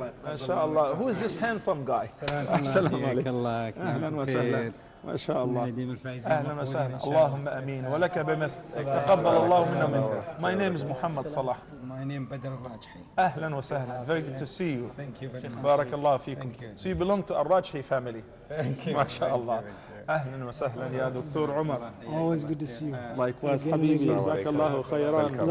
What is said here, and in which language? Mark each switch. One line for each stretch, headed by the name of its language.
English: Inshallah. Who is this handsome guy?
Arabic: Assalamu alaikum. Ahlan wa sahlan. ما شاء الله أهلا وسهلا اللهم أمين ولك بمثل تقبل الله منا منك.
English: My name is Muhammad Salah. My name is الراجحي.
Arabic: أهلا وسهلا.
English: Very good to see you. Thank you very much.
Arabic: بارك الله فيكم.
English: So you belong to الراجحي family. Thank you.
Arabic: ما شاء الله. أهلا وسهلا يا دكتور عمر.
English: Always good to see you.
Arabic: Likewise حبيبي جزاك الله خيرا.